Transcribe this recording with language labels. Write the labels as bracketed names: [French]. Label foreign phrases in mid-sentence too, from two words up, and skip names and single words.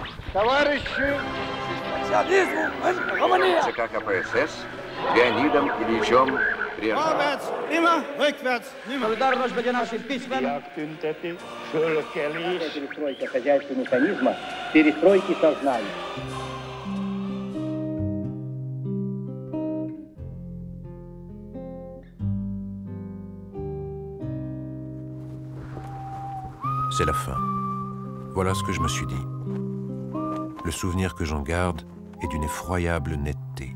[Russian] ЦК КПСС Леонидом Ильичем Брежневым. Перестройка хозяйственного механизма, перестройки сознания. [French] C'est la fin. Voilà ce que je me suis dit. Le souvenir que j'en garde est d'une effroyable netteté.